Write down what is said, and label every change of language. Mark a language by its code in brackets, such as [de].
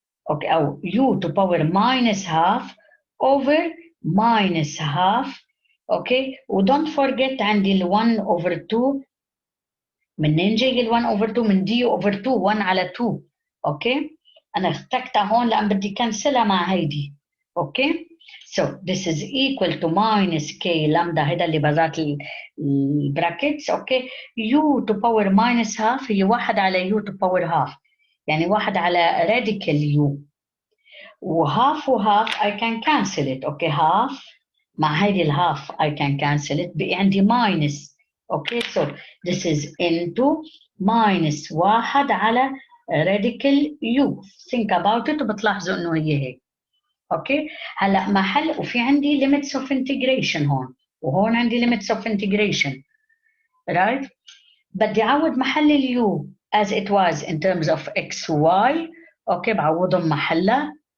[en] okay أو u to power minus half over minus half. okay و don't forget [ar] عندي ال [en] 1 over 2. [ar] منين جاي ال [en] 1 over 2؟ [ar] من d over 2، 1 على 2. اوكي انا اخترتها هون لان بدي كنسلها مع هيدي. [en] okay so this is equal to minus k lambda، [ar] هيدا اللي برات البراكتس. [en] okay u to power minus half هي 1 على u to power half، [ar] يعني 1 على [en] radical u، وhalf وhalf I can cancel it. [ar] اوكي half مع هيدي الهاف [en] I can cancel it، [ar] بقي عندي minus. [en] Okay so this is into minus 1 على radical u. think about it [ar] وبتلاحظوا انه هي هيك. اوكي هلا محل وفي عندي limits of integration هون، وهون عندي limits of integration right. بدي اعوض محل اليو [en] as it was in terms of x [ar] و y. اوكي بعوضهم محلها